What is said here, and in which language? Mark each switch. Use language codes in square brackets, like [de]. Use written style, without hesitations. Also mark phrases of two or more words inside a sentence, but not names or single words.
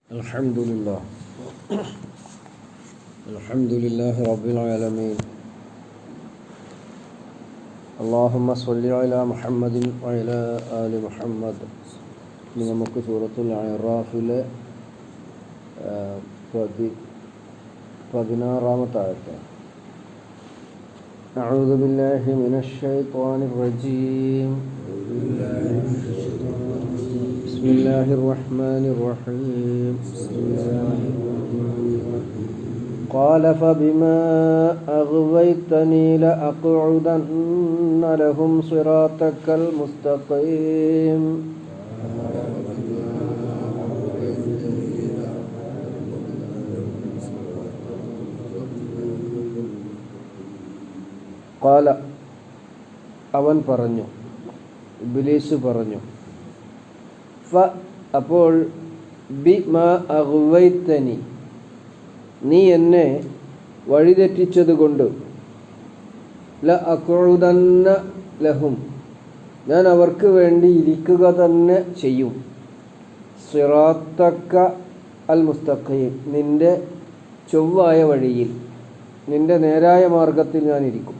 [ar] الحمد لله الحمد لله رب العالمين اللهم صل على محمد وعلى آل محمد [ml] നമുക്ക് സൂറത്തുൽ അറാഫിലെ 16-ാമത്തെ ആയത്ത്. [ar] أعوذ بالله من الشيطان الرجيم بسم الله الرحمن الرحيم قال فبما أغويتني لأقعدن لهم صراطك المستقيم [ml] قال അവൻ പറഞ്ഞു, ഇബ്ലീസ് പറഞ്ഞു, അപ്പോൾ [ar] بما أغويتني, [ml] നീ എന്നെ വഴിതെറ്റിച്ചതുകൊണ്ട്, [ar] لأقعدن لهم, [ml] ഞാൻ അവർക്ക് വേണ്ടി ഇരിക്കുക തന്നെ ചെയ്യും, [ar] صراطك المستقيم, [ml] നിന്റെ ചൊവ്വായ വഴിയിൽ, നിന്റെ നേരായ മാർഗത്തിൽ ഞാൻ ഇരിക്കും.